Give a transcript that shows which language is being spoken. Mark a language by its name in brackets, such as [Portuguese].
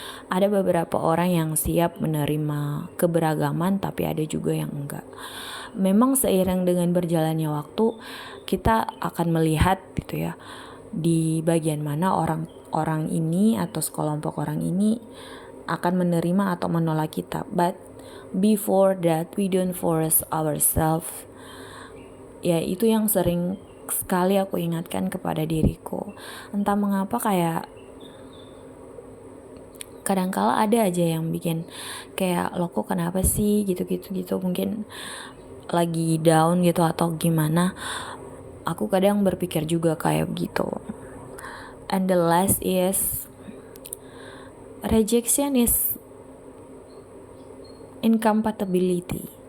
[Indonesian] Ada beberapa orang yang siap menerima keberagaman, tapi ada juga yang enggak. Memang seiring dengan berjalannya waktu, kita akan melihat gitu ya, di bagian mana orang ini atau sekelompok orang ini akan menerima atau menolak kita. [English] But before that, we don't force ourselves. [Indonesian] Ya itu yang sering sekali aku ingatkan kepada diriku. Entah mengapa kayak kadangkala ada aja yang bikin kayak, lo kok kenapa sih gitu, mungkin lagi down gitu atau gimana. Aku kadang berpikir juga kayak gitu. [English] And the last is, rejection is incompatibility.